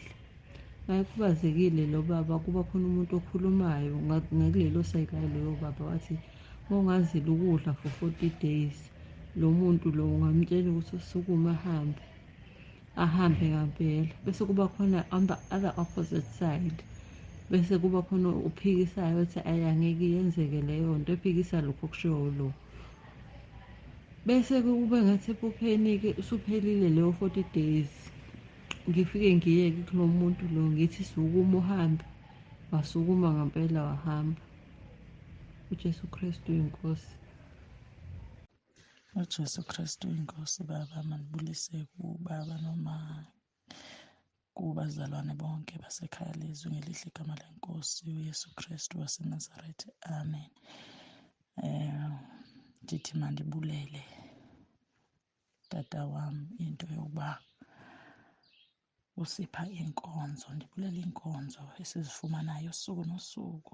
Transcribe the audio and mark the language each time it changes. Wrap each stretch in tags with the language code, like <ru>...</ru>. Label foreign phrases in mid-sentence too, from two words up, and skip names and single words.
<zu>Mayekhubazekile lo baba kuba khona umuntu okhulumayo ngakulelo sayidi loyo baba wathi mawungazile ukudla</zu> <en>for 40 days</en> <zu>lo muntu lo ungamtshela ukuthi usukume ahambe ngampela. Bese kuba khona</zu> <en>on the other opposite side,</en> <zu>bese kuba khona uphikisayo ethi angeke yenzeke leyo nto, ephikisa lokho okushiwo lo. Bese kube ngathi ephupheni-ke usuphelile leyo 40 days. Ngifike ngiyeke kulo muntu lo ngithi sukuma uhambe, wasukuma ngampela wahamba. uJesu Kristu inkosi. uJesu Kristu inkosi. Baba manibulise kubaba noma kubazalwane bonke basekhaya leZwi ngelihle igama lenkosi uYesu Kristu waseNazaretha, amen.</zu> <xh>Ndithi mandibulele tata wami into yokuba usipha inkonzo. Ndibulela inkonzo esizifumanayo usuku nosuku.</xh>